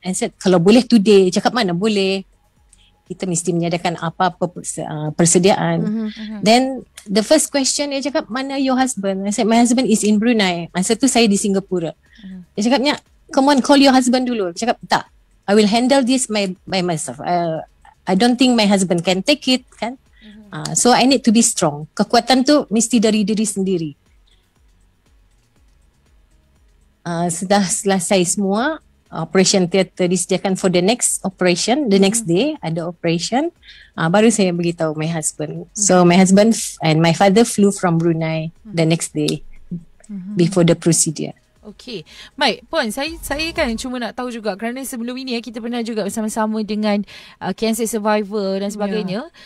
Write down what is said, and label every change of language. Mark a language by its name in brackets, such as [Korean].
[English] I said [Malay] kalau boleh [English] today. [Malay] Dia cakap mana boleh. Kita mesti menyediakan apa-apa persediaan. [English] Then the first question [Malay] dia cakap, mana [English] your husband? I said my husband is in Brunei. [Malay] Masa tu saya di Singapura. Dia cakapnya, [English] come on, call your husband [Malay] dulu. Dia cakap tak, [English] I will handle this by myself. I don't think my husband can take it kan. So I need to be strong. [Malay] Kekuatan tu mesti dari diri sendiri. Sudah selesai semua, [English] operation theatre [Malay] disediakan [English] for the next operation, the next day [Malay] ada [English] operation, [Malay] baru saya beritahu [English] my husband. So my husband and my father flew from Brunei the next day before the procedure. Okey. [Malay] Baik, Puan, saya kan cuma nak tahu juga kerana sebelum ini kita pernah juga bersama-sama dengan [English] cancer survivor [Malay] dan sebagainya.